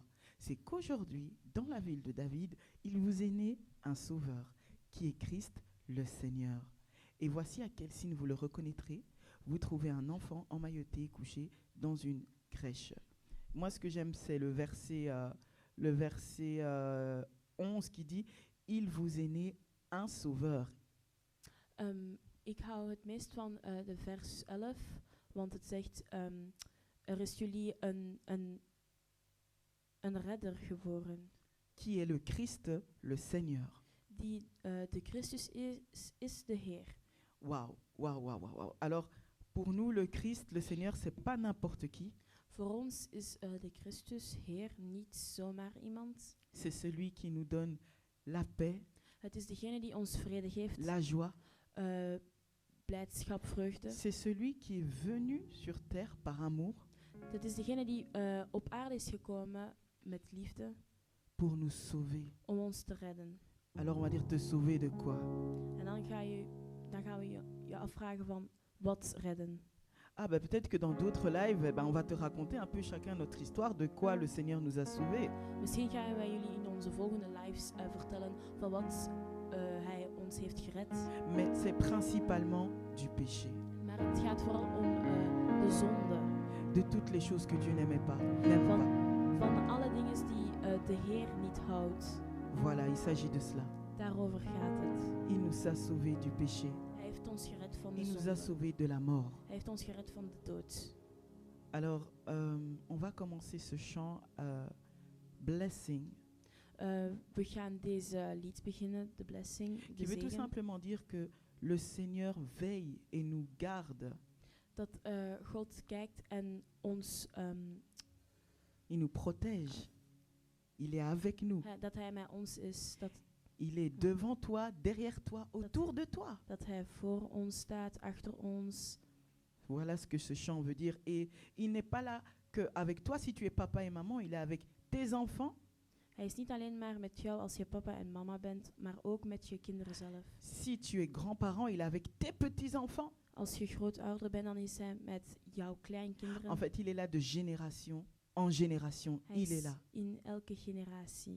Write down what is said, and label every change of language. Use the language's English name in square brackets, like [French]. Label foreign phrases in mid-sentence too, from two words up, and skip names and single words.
[French] C'est qu'aujourd'hui, dans la ville de David, il vous est né un sauveur, qui est Christ le Seigneur. Et voici à quel signe vous le reconnaîtrez. Vous trouvez un enfant emmailloté et couché dans une crèche. Moi, ce que j'aime, c'est le verset 11 qui dit « Il vous est né un sauveur ». [Dutch] Ik hou het meest van de vers 11, want het zegt, er is jullie een redder geboren. [French] Qui est le Christ, le Seigneur. [Dutch] Die de Christus is de Heer. [French] Waouh, waouh, waouh, waouh. Alors, pour nous, le Christ, le Seigneur, c'est pas n'importe qui. [Dutch] Voor ons is de Christus Heer niet zomaar iemand. [French] C'est celui qui nous donne la paix, [Dutch] Het is degene die ons vrede geeft, [French] la joie. [Dutch] blijdschap, vreugde. [French] C'est celui qui est venu sur terre par amour [Dutch] Het is degene die op aarde is gekomen met liefde [French] pour nous sauver. [Dutch] om ons te redden. [French] Alors, on va dire te sauver de quoi? [Dutch] En dan gaan we je afvragen van wat redden. [French] Ah, ben peut-être que dans d'autres lives, on va te raconter un peu chacun notre histoire de quoi le Seigneur nous a sauvés. [Dutch] Misschien gaan wij jullie in onze volgende lives vertellen van wat hij ons heeft gered. [French] Mais c'est principalement du péché, [Dutch] Maar het gaat vooral om de zonde. [French] de toutes les choses que Dieu n'aimait pas, n'aime pas. [Dutch] Van alle dingen die de Heer niet houdt. [French] Voilà, il s'agit de cela. [Dutch] Daarover gaat het. [French] Il nous a sauvés du péché. [Dutch] Hij heeft ons gered van de [French] Il nous a [Dutch] zonde. [French] sauvés de la mort. [Dutch] Hij heeft ons gered van de dood. [French] Alors, on va commencer ce chant Blessing, [Dutch] We gaan deze lied beginnen, de blessing, [French] qui [Dutch] de [French] veut tout [Dutch] zegen. [French] simplement dire que le Seigneur veille et nous garde. [Dutch] Dat God kijkt en ons, [French] Il nous protège. Il est avec nous. [Dutch] dat hij met ons is, [French] Il est devant toi, derrière toi, autour de toi. [Dutch] dat hij voor ons staat, achter ons. [French] Voilà ce que ce chant veut dire. Et il n'est pas là qu'avec toi, si tu es papa et maman, il est avec tes enfants. [Dutch] Hij is niet alleen maar met jou als je papa en mama bent, maar ook met je kinderen zelf. [French] Si tu es grand-parent, il est avec tes petits-enfants. [Dutch] Als je grootouder bent, dan is hij met jouw kleinkinderen. [French] En fait, il est là de génération en génération. [Dutch] Hij [French] Il est [Dutch] is [French] là. [Dutch] in elke generatie.